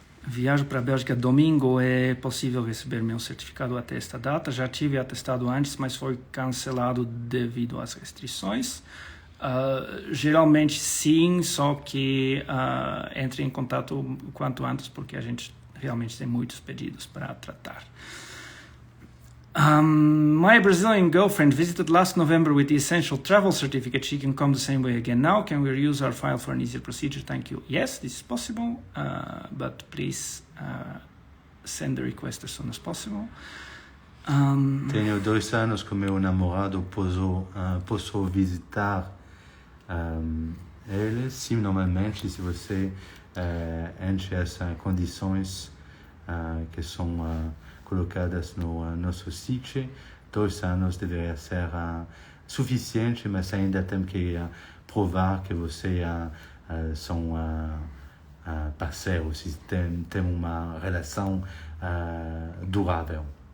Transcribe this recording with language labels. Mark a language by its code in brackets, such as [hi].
[pt] Viajo para a Bélgica domingo, é possível receber meu certificado até esta data. Já tive atestado antes, mas foi cancelado devido às restrições. Geralmente sim, só que entre em contato o quanto antes, porque a gente realmente tem muitos pedidos para tratar. [en] My Brazilian girlfriend visited last November with the essential travel certificate. She can come the same way again now. Can we reuse our file for an easier procedure? Thank you. Yes, this is possible, but please send the request as soon as possible. [pt] Tenho 2 anos com meu namorado, posso visitar ele? Sim, normalmente, se você enche essas condições que são colocadas no nosso site, 2 anos deveria ser suficiente, mas ainda tem que provar que você são parceiros, tem uma relação durável.